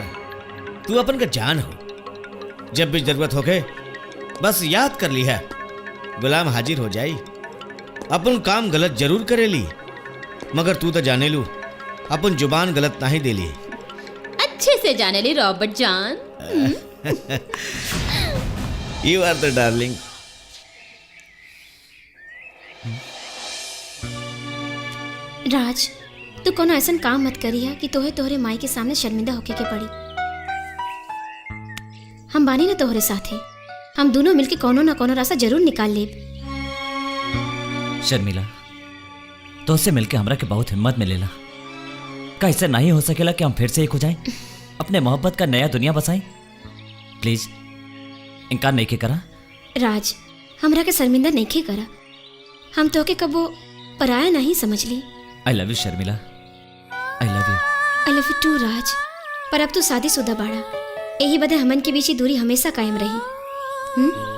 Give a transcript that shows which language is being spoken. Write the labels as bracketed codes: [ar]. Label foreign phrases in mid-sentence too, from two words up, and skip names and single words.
[bho] तू अपन का जान हो। जब भी जरूरत हो गए बस याद कर ली है, गुलाम हाजिर हो जाई। अपन काम गलत जरूर करेली, मगर तू तो जाने लू अपन जुबान गलत नहीं देली। अच्छे से जाने ली रॉबर्ट जान। [en] You are the darling. [bho] राज, तू कोनो ऐसा काम मत करिया कि तोहे तोहरे माई के सामने शर्मिंदा होके के पड़ी। हम बानी ना तोहरे साथे, हम दोनों मिलके कोनो ना कोनो रास्ता जरूर निकाल लेब। शर्मिला, तो उससे मिलके हमरा के बहुत हिम्मत मिलेला। का ऐसा नहीं हो सकेला कि हम फिर से एक हो जाएं, अपने मोहब्बत का नया दुनिया बसाएं? प्लीज इनकार नहीं के करा। राज, हमरा के शर्मिंदा नहीं के करा। हम तोके कबो पराया नहीं समझ ली। [en] I love you Sharmila, I love you. I love you too Raj. [bho] पर अब तू शादीशुदा बाड़ा, यही बदे हमन के बीच की दूरी हमेशा कायम रही।